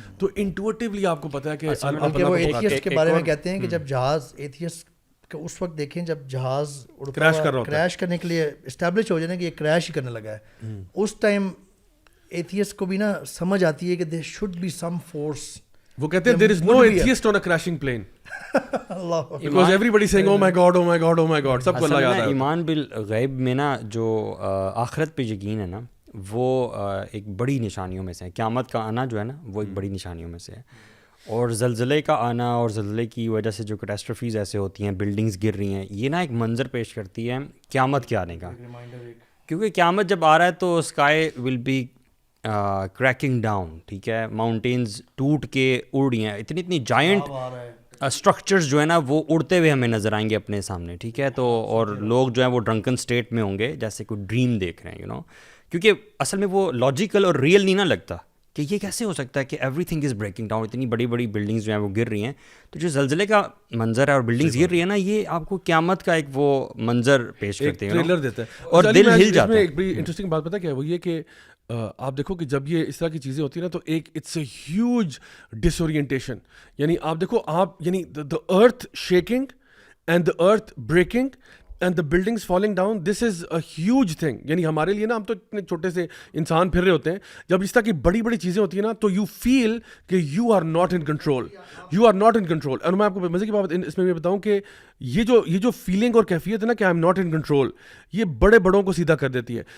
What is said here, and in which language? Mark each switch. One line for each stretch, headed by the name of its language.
Urdu: تو انٹویٹیولی آپ کو پتہ ہے کہ بلکہ وہ ایتھیسٹ کے بارے میں کہتے ہیں کہ جب جہاز ایتھیسٹ اس وقت دیکھیں جب جہاز کریش کرنے کے لیے اسٹیبلش ہو جائے کہ یہ کریش ہی کرنے لگا ہے, اس ٹائم ایتھیسٹ کو بھی نا سمجھ آتی ہے کہ
English: There should be some force.
Urdu: وہ کہتے ہیں
English: there is no atheist on a crashing plane because everybody saying oh my god oh my god oh my god,
Urdu: سب کو اللہ یاد ہے. ایمان بالغیب میں نا جو آخرت پہ یقین ہے نا وہ ایک بڑی نشانیوں میں سے ہے. قیامت کا آنا جو ہے نا وہ ایک بڑی نشانیوں میں سے ہے. اور زلزلے کا آنا اور زلزلے کی وجہ سے جو کیٹاسٹرفیز ایسے ہوتی ہیں, بلڈنگز گر رہی ہیں, یہ نا ایک منظر پیش کرتی ہے قیامت کے آنے کا. کیونکہ قیامت جب آ رہا ہے تو
English: sky will be cracking down,
Urdu: ٹھیک ہے, ماؤنٹینز ٹوٹ کے اڑ رہی ہیں, اتنی جائنٹ اسٹرکچرز جو ہے نا وہ اڑتے ہوئے ہمیں نظر آئیں گے اپنے سامنے, ٹھیک ہے. تو اور لوگ جو ہیں وہ ڈرنکن اسٹیٹ میں ہوں گے جیسے کوئی ڈریم دیکھ رہے ہیں, کیونکہ اصل میں وہ لاجیکل اور ریئل نہیں نہ لگتا کہ یہ کیسے ہو سکتا ہے کہ
English: everything is breaking down,
Urdu: اتنی بڑی بڑی بلڈنگز جو ہیں وہ گر رہی ہیں. تو جو زلزلے کا منظر ہے اور بلڈنگز گر رہی ہیں نا, یہ آپ کو قیامت کا ایک وہ منظر پیش کرتے ہیں, ٹریلر دیتا ہے اور دل ہل جاتا ہے. ایک بڑی انٹرسٹنگ بات پتہ کیا ہے, وہ یہ کہ آپ دیکھو کہ جب یہ اس طرح کی چیزیں ہوتی ہیں نا تو ایک
English: It's a huge disorientation.
Urdu: یعنی آپ دیکھو آپ یعنی
English: The earth shaking and the earth breaking and the buildings falling down, this is a huge thing.
Urdu: یعنی ہمارے لیے نا ہم تو اتنے چھوٹے سے انسان پھر رہے ہوتے ہیں, جب اس طرح کی بڑی بڑی چیزیں ہوتی ہیں نا تو یو فیل کہ
English: you are not in control,
Urdu: you are not in control. اور میں آپ کو مزے کی بات اس میں یہ بتاؤں کہ یہ جو فیلنگ اور کیفیت ہے نا کہ
English: I am not in control,
Urdu: یہ بڑے بڑوں کو سیدھا کر دیتی ہے.